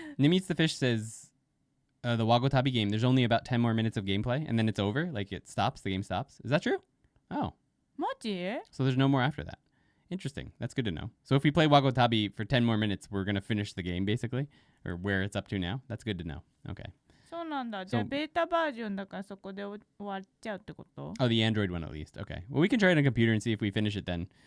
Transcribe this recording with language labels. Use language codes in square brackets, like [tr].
[en] Nimitz the Fish says the Wagotabi game, there's only about 10 more minutes of gameplay, and then it's over. Like it stops, the game stops. Is that true? Oh. [ja] マジ [en] So there's no more after that. Interesting. That's good to know. So if we play Wagotabi for 10 more minutes, we're going to finish the game, basically, or where it's up to now. That's good to know. Okay. [ja] そうなんだ。じゃあ、ベータバージョンだからそこで終わっちゃうってこと [en] Oh, the Android one at least. Okay. Well, we can try it on a computer and see if we finish it then.